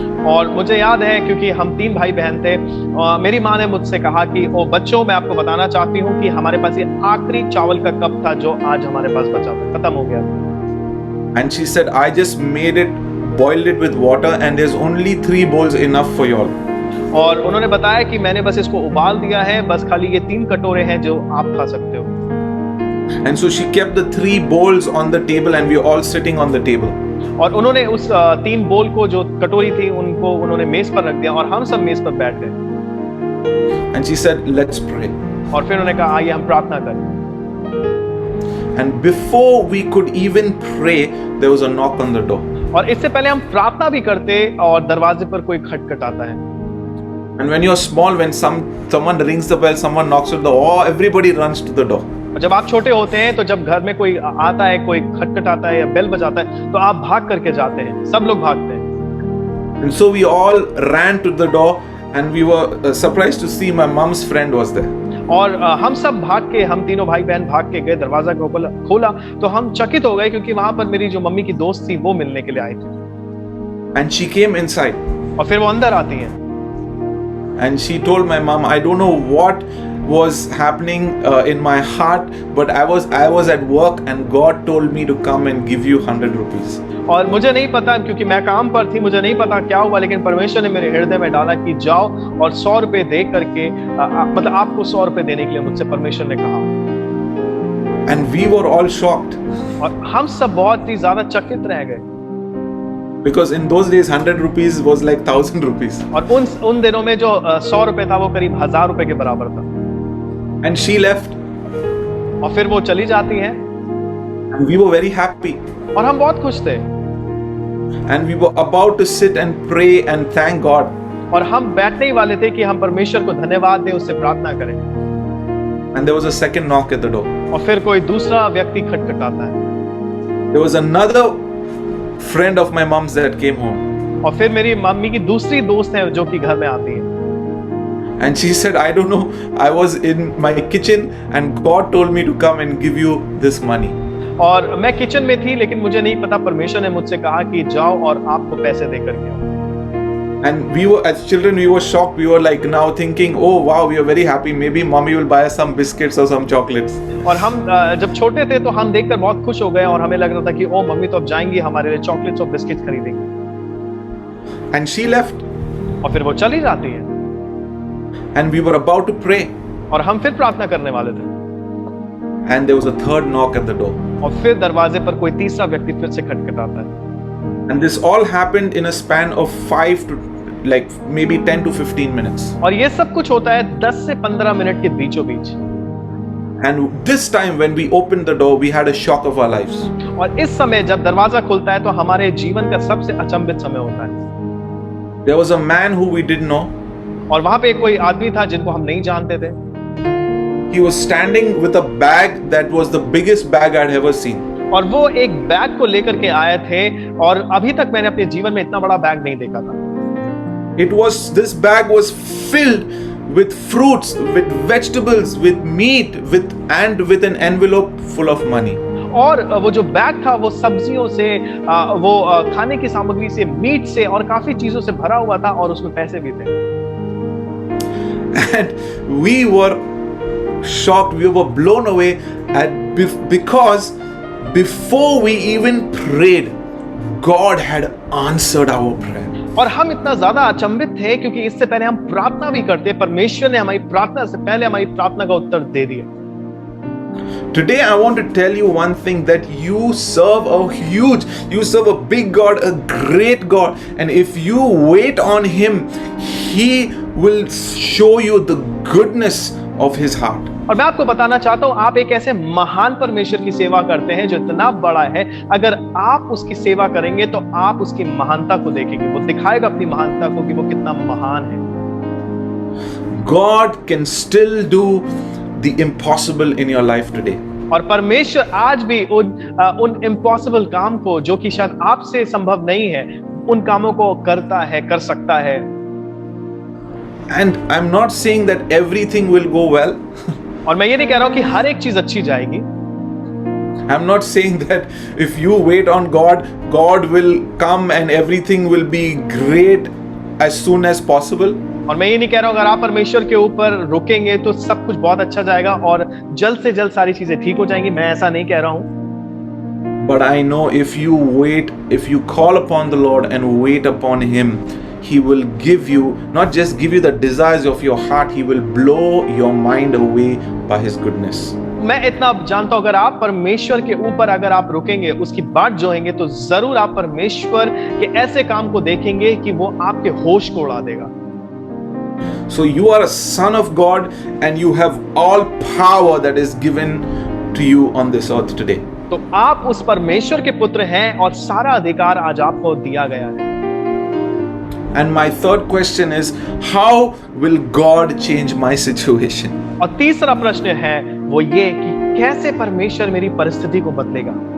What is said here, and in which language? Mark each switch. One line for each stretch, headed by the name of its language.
Hindi: और मुझे याद है क्योंकि हम 3 भाई बहन थे, मेरी माँ ने मुझसे कहा कि ओ बच्चों, मैं आपको बताना चाहती हूँ कि हमारे पास ये आखिरी चावल का कप था जो आज हमारे पास बचा था, खत्म हो गया था।
English: And she said, I just made it, boiled it with water, and there's only 3 bowls enough for you all.
Hindi: और उन्होंने बताया कि मैंने बस इसको उबाल दिया है, बस खाली ये 3 कटोरे हैं जो आप खा सकते हो।
English: And so she kept the 3 bowls on the table, and we were all sitting on the table.
Hindi: और उन्होंने उस 3 बोल को, जो कटोरी थी, उनको उन्होंने मेज पर रख दिया और हम सब मेज पर बैठ गए।
English: And she said, let's pray.
Hindi: और फिर उन्होंने कहा आइए हम प्रार्थना करें।
English: And before we could even pray, there was a knock on the door.
Hindi: और इससे पहले हम प्रार्थना भी करते और दरवाजे पर कोई खटखटाता है।
English: And when you're small, when someone rings the bell, someone knocks at the door, everybody runs to the door.
Hindi: और जब आप छोटे होते हैं तो जब घर में कोई आता है, कोई खटखटाता है या बेल बजाता है, तो आप भाग करके जाते हैं, सब लोग भागते हैं।
English: And so we all ran to the door, and we were surprised to see my mom's friend was there.
Hindi: और हम सब भाग के, हम तीनों भाई बहन भाग के गए, दरवाजा को खोला तो हम चकित हो गए क्योंकि वहां पर मेरी जो मम्मी की दोस्त थी वो मिलने के लिए आई थी।
English: And she came inside.
Hindi: और फिर वो अंदर आती हैं
English: And she told my mom, I don't know what was happening in my heart, but I was at work and God told me to come and give you 100 rupees.
Hindi: और मुझे नहीं पता क्योंकि मैं काम पर थी, मुझे नहीं पता क्या हुआ, लेकिन परमेश्वर ने मेरे हृदय में डाला कि जाओ और 100 रुपए दे करके मतलब आपको 100 रुपए देने के लिए मुझसे परमेश्वर ने कहा।
English: And we were all shocked.
Hindi: और हम सब बहुत ही ज्यादा चकित रह गए
English: Because in those days 100 rupees was like 1000 rupees.
Hindi: और उन दिनों में जो 100 रुपए था वो करीब 1000 रुपए के बराबर था।
English: And she left.
Hindi: और फिर वो चली जाती हैं
English: And we were very happy.
Hindi: और हम बहुत खुश थे
English: And we were about to sit and pray and thank God.
Hindi: और हम बैठने ही वाले थे कि हम परमेश्वर को धन्यवाद दें, उससे प्रार्थना करें।
English: And there was a second knock at the door.
Hindi: और फिर कोई दूसरा व्यक्ति खटखटाता है।
English: There was another friend of my mom's that came home.
Hindi: और फिर मेरी मम्मी की दूसरी दोस्त है जो कि घर में आती है।
English: And she said, I don't know, I was in my kitchen and God told me to come and give you this money.
Hindi: और मैं किचन में थी लेकिन मुझे नहीं पता, परमेश्वर ने मुझसे कहा कि जाओ और आपको पैसे दे करके आओ।
English: And we were, as children, we were shocked. We were like now thinking, oh wow, we are very happy. Maybe mommy will buy us some biscuits or some chocolates.
Hindi: और हम जब छोटे थे तो हम देखकर बहुत खुश हो गए और हमें लग रहा था कि ओ मम्मी तो अब जाएंगी हमारे लिए चॉकलेट्स और बिस्किट्स खरीदेंगी।
English: And she left.
Hindi: और फिर वो चली जाती है
English: And we were about to pray.
Hindi: और हम फिर प्रार्थना करने वाले थे
English: And there was a third knock at the door.
Hindi: और फिर दरवाजे पर कोई तीसरा व्यक्ति फिर से खटखटाता है।
English: And this all happened in a span of 5 to like maybe 10 to 15 minutes.
Hindi: और ये सब कुछ होता है 10 से 15 मिनट के बीचों बीच।
English: And this time when we opened the door, we had a shock of our lives.
Hindi: और इस समय जब दरवाजा खुलता है तो हमारे जीवन का सबसे अचंभित समय होता है।
English: There was a man who we didn't know.
Hindi: और वहां पे कोई आदमी था जिनको हम नहीं जानते थे।
English: He was standing with a bag that was the biggest bag I'd ever seen.
Hindi: और वो एक बैग को लेकर के आए थे और अभी तक मैंने अपने जीवन में इतना बड़ा बैग नहीं देखा था।
English: This bag was filled with fruits, with vegetables, with meat, with an envelope full of money.
Hindi: और वो जो बैग था वो सब्जियों से, वो खाने की सामग्री से, मीट से और काफी चीजों से भरा हुआ था और उसमें पैसे भी थे।
English: And we were shocked, we were blown away because before we even prayed, God had answered our prayer.
Hindi: और हम इतना ज्यादा अचंभित थे क्योंकि इससे पहले हम प्रार्थना भी करते, परमेश्वर ने हमारी प्रार्थना से पहले हमारी प्रार्थना का उत्तर दे दिया।
English: Today I want to tell you one thing, that you serve a big God, a great God, and if you wait on Him, He will show you the goodness of His heart.
Hindi: और मैं आपको बताना चाहता हूं, आप एक ऐसे महान परमेश्वर की सेवा करते हैं जो इतना बड़ा है। अगर आप उसकी सेवा करेंगे तो आप उसकी महानता को देखेंगे, वो दिखाएगा अपनी महानता को कि वो कितना महान है।
English: God can still do the impossible in your life today.
Hindi: और परमेश्वर आज भी उन इम्पॉसिबल काम को, जो कि शायद आपसे संभव नहीं है, उन कामों को करता है, कर सकता है।
English: And I'm not saying that everything will go well.
Hindi: और मैं ये नहीं कह रहा हूं कि हर एक चीज अच्छी जाएगी।
English: I'm not saying that if you wait on God, God will come and everything will be great as soon as possible.
Hindi: और मैं ये नहीं कह रहा हूं अगर आप परमेश्वर के ऊपर रुकेंगे तो सब कुछ बहुत अच्छा जाएगा और जल्द से जल्द सारी चीजें ठीक हो जाएंगी, मैं ऐसा नहीं कह रहा हूं।
English: But I know if you wait, if you call upon the Lord and wait upon Him, He will give you, not just give you the desires of your heart, He will blow your mind away by His goodness.
Hindi: मैं इतना जानता हूं, अगर आप परमेश्वर के ऊपर अगर आप रुकेंगे, उसकी बाट जोएंगे, तो जरूर आप परमेश्वर के ऐसे काम को देखेंगे कि वो आपके होश को उड़ा देगा।
English: So you are a son of God and you have all power that is given to you on this earth today.
Hindi: तो आप उस परमेश्वर के पुत्र हैं और सारा अधिकार आज आपको दिया गया है।
English: And my third question is, how will God change my situation?
Hindi: और तीसरा प्रश्न है वो ये कि कैसे परमेश्वर मेरी परिस्थिति को बदलेगा।